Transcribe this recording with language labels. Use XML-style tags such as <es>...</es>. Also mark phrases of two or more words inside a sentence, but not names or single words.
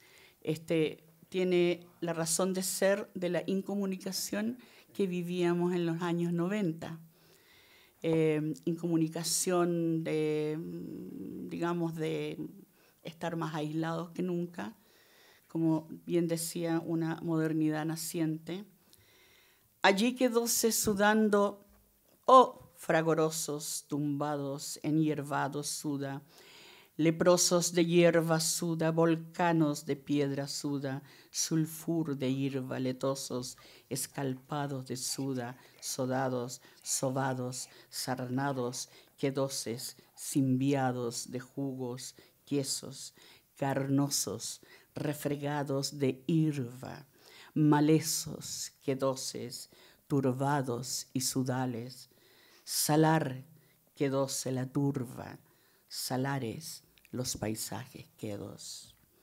<es>Tiene la razón de ser de la incomunicación que vivíamos en los años 90. Incomunicación de, digamos, de estar más aislados que nunca, como bien decía, una modernidad naciente. Allí quedóse sudando, oh fragorosos, tumbados, enhiervados suda, leprosos de hierba suda, volcanos de piedra suda, sulfur de hierba, letosos, escalpados de suda, sodados, sobados, sarnados, quedoses, cimbiados de jugos, quesos, carnosos, refregados de hierba, malesos, quedoses, turbados y sudales, salar quedóse la turba, salares los paisajes quedos.</es>